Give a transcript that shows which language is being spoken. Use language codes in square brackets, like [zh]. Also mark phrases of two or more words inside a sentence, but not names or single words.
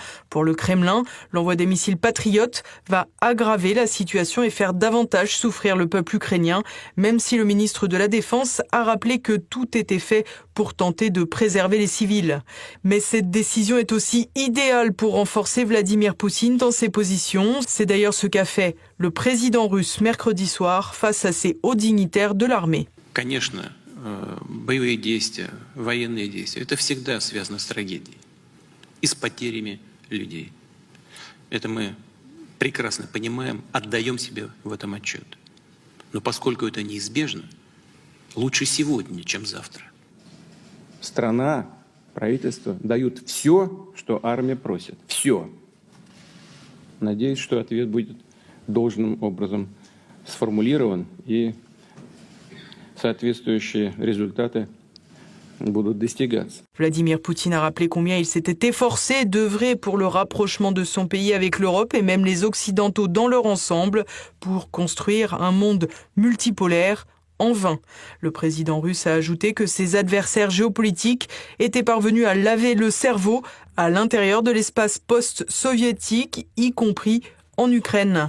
[fr] Pour le Kremlin, l'envoi des missiles patriotes va aggraver la situation et faire davantage souffrir le peuple ukrainien, même si le ministre de la Défense a rappelé que tout était fait pour tenter de préserver les civils. Mais cette décision est aussi idéale pour renforcer Vladimir Poutine dans ses positions. C'est d'ailleurs ce qu'a fait le président russe mercredi soir face à ses hauts dignitaires de l'armée. [ru] Конечно, боевые действия, военные действия, это всегда связано с трагедией и с потерями людей. Это мы прекрасно понимаем, отдаем себе в этом отчет. Но поскольку это неизбежно, лучше сегодня, чем завтра. Страна, правительство дают все, что армия просит. Все. Надеюсь, что ответ будет должным образом сформулирован и соответствующие результаты будут достигаться. [fr] Vladimir Poutine a rappelé combien il s'était efforcé d'œuvrer pour le rapprochement de son pays avec l'Europe et même les Occidentaux dans leur ensemble pour construire un monde multipolaire. En vain. Le président russe a ajouté que ses adversaires géopolitiques étaient parvenus à laver le cerveau à l'intérieur de l'espace post-soviétique, y compris en Ukraine.